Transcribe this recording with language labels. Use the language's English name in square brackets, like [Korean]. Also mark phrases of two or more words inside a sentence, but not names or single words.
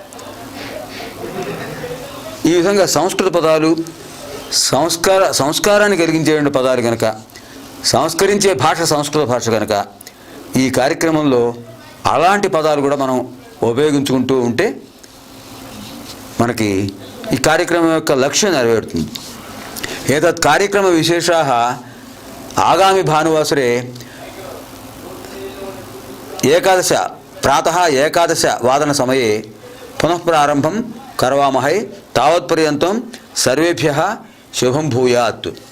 [Telugu] ఈ విధంగా సంస్కృత పదాలు సంస్కారాన్ని కలిగించే పదాలు కనుక, సంస్కరించే భాష సంస్కృత భాష కనుక, ఈ కార్యక్రమంలో అలాంటి పదాలు కూడా మనం ఉపయోగించుకుంటూ ఉంటే మనకి ఈ కార్యక్రమం యొక్క లక్ష్యం నెరవేరుతుంది. [Sanskrit] एतत् कार्यक्रमविशेषाः आगामि भानुवासरे प्रातः 11 समये पुनः प्रारम्भं करवामहे। तावत्पर्यन्तं सर्वेभ्यः शुभं भूयात्।